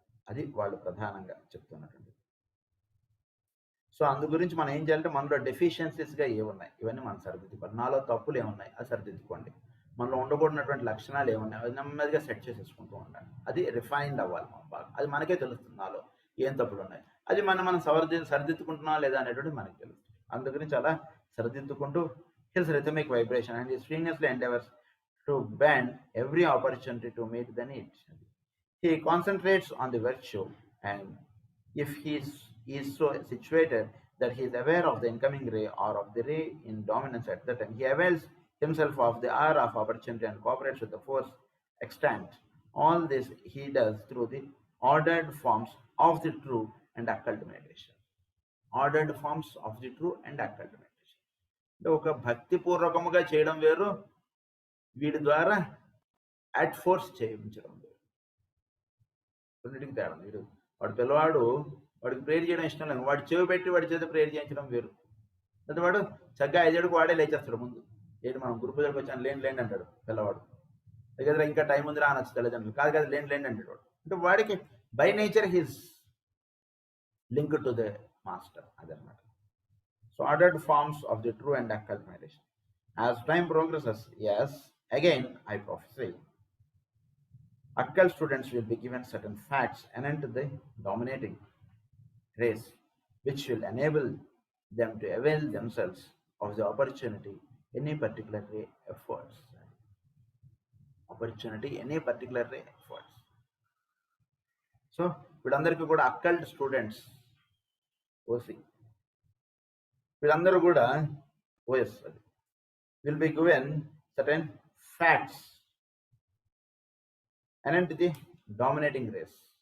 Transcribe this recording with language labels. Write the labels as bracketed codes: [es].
[te] అది వాళ్ళు ప్రధానంగా చెప్తున్నటువంటి. సో అందు గురించి మనం ఏం చేయాలంటే మనలో డెఫిషియన్సీస్గా ఏమున్నాయి ఇవన్నీ మనం సరిదిద్దుకోవాలి. నాలో తప్పులు ఏమున్నాయి అది సరిదిద్దుకోండి. మనలో ఉండకూడనటువంటి లక్షణాలు ఏమున్నాయి అది నెమ్మదిగా సెట్ చేసేసుకుంటూ ఉండాలి. అది రిఫైన్డ్ అవ్వాలి బాగా. అది మనకే తెలుస్తుంది నాలో ఏం తప్పులు ఉన్నాయి, అది మనం సరిదిద్దుకుంటున్నాం లేదా అనేటువంటి మనకి తెలుస్తుంది. అందు గురించి అలా సరిదిద్దుకుంటూ [en] his rhythmic vibration and he strenuously endeavors to bend every opportunity to meet the needs. He concentrates on the virtue, and if he is so situated that he is aware of the incoming ray or of the ray in dominance at that time, he avails himself of the hour of opportunity and cooperates with the force extant. All this he does through the ordered forms of the true and occult meditation. Ordered forms of the true and occult meditation. [te] అంటే ఒక భక్తిపూర్వకముగా చేయడం వేరు, వీడి ద్వారా at force చేయించడం వేరు. రెండింటికి తేడా. వీడు వాడు పిల్లవాడు, వాడికి ప్రేయర్ చేయడం ఇష్టం లేదు, వాడు చెవి పెట్టి వాడి చేత ప్రేయర్ చేయించడం వేరు. అయితే వాడు చక్కగా 5 ఏడుకు వాడే లేచేస్తాడు ముందు. ఏంటి మనం గురు పూజలకు వచ్చాను, లేండి అంటాడు పిల్లవాడు. దగ్గర ఇంకా టైం ఉంది రా అనొచ్చు తల్లిదండ్రులు. కాదు కాదు లేండి అంటాడు వాడు. అంటే వాడికి [en] by nature his link to the master, [te] అదనమాట. [en] So ordered forms of the true and occult meditation. As time progresses, yes, again I prophesy, occult students will be given certain facts anent the dominating race, which will enable them to avail themselves of the opportunity any particular ray affords. Opportunity any particular ray affords. [te] So వీళ్ళందరికీ కూడా occult students, OC, వీళ్ళందరూ కూడా OS అది [en] Will be given certain facts and the dominating race.